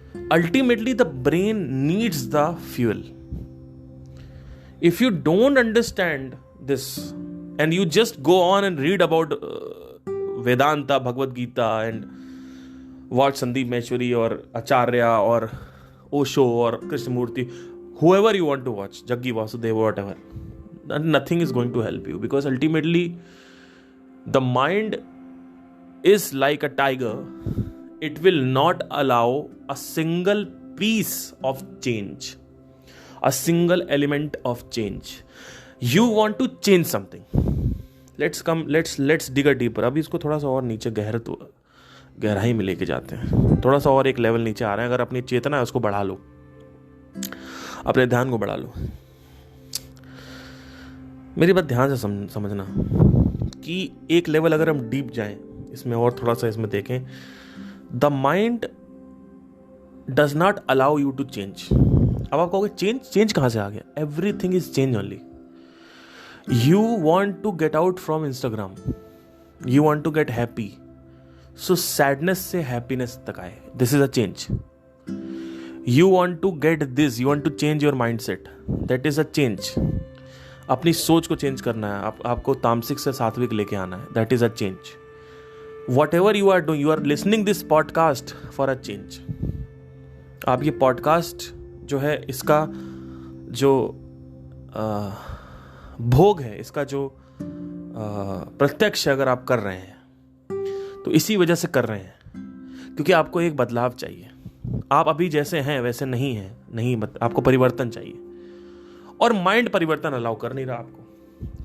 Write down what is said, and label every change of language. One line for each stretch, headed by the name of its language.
English: Ultimately, the brain needs the fuel. If you don't understand this and you just go on and read about Vedanta, Bhagavad Gita and watch Sandeep Maheshwari or Acharya or Osho or Krishnamurti, whoever you want to watch, Jaggi Vasudeva, whatever, nothing is going to help you, because ultimately the mind is like a tiger. It will not allow a single piece of change, a single element of change. You want to change something. Let's dig a deeper.
Hindi: अभी इसको थोड़ा सा और नीचे गहराई में लेके जाते हैं, थोड़ा सा और एक लेवल नीचे आ रहे हैं। अगर अपनी चेतना है उसको बढ़ा लो, अपने ध्यान को बढ़ा लो। मेरी बात ध्यान से समझना कि एक लेवल अगर हम डीप जाएं इसमें और थोड़ा सा इसमें देखें,
English: The mind does not allow you to change.
Hindi: अब आप कहोगे चेंज कहां से आ गया?
English: Everything is change only. You want to get out from Instagram, you want to get happy, so sadness से happiness तक आए, this is a change. You want to get this, you want to change your mindset, that is a change.
Hindi: अपनी सोच को change करना है, आपको तामसिक से सात्विक लेके आना है,
English: That is a change. Whatever you are doing, you are listening this podcast for a change.
Hindi: आप ये पॉडकास्ट जो है, इसका जो भोग है, इसका जो प्रत्यक्ष अगर आप कर रहे हैं तो इसी वजह से कर रहे हैं, क्योंकि आपको एक बदलाव चाहिए। आप अभी जैसे हैं वैसे नहीं हैं, आपको परिवर्तन चाहिए, और माइंड परिवर्तन अलाउ कर नहीं रहा आपको।